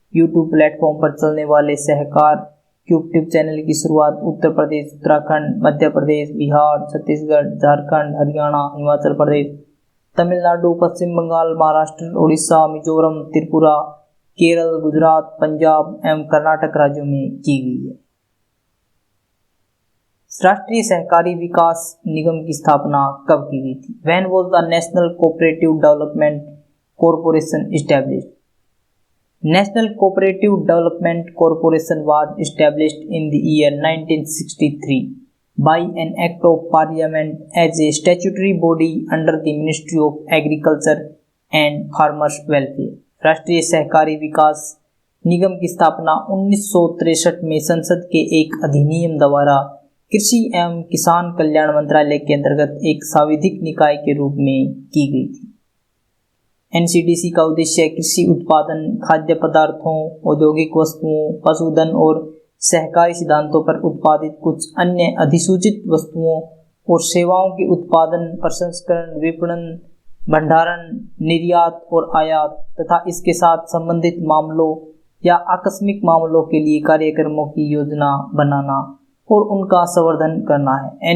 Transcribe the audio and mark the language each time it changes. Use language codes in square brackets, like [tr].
[hi] YouTube platform पर चलने वाले सहकार यूट्यूब चैनल की शुरुआत उत्तर प्रदेश, उत्तराखंड, मध्य प्रदेश, बिहार, छत्तीसगढ़, झारखंड, हरियाणा, हिमाचल प्रदेश, तमिलनाडु, पश्चिम बंगाल, महाराष्ट्र, उड़ीसा, मिजोरम, त्रिपुरा, केरल, गुजरात, पंजाब एवं कर्नाटक राज्यों में की गई है। राष्ट्रीय सहकारी विकास निगम की स्थापना कब की गई थी? [en] When was the National Cooperative Development Corporation established? National Cooperative Development Corporation was established in the year 1963 by an act of Parliament as a statutory body under the Ministry of Agriculture and Farmers Welfare. [hi] राष्ट्रीय सहकारी विकास निगम की स्थापना 1963 में संसद के एक अधिनियम द्वारा कृषि एवं किसान कल्याण मंत्रालय के अंतर्गत एक सांविधिक निकाय के रूप में की गई थी। NCDC का उद्देश्य कृषि उत्पादन, खाद्य पदार्थों, औद्योगिक वस्तुओं, पशुधन और सहकारी सिद्धांतों पर उत्पादित कुछ अन्य अधिसूचित वस्तुओं और सेवाओं के उत्पादन, प्रसंस्करण, विपणन, भंडारण, निर्यात और आयात तथा इसके साथ संबंधित मामलों या आकस्मिक मामलों के लिए कार्यक्रमों की योजना बनाना और उनका संवर्धन करना है।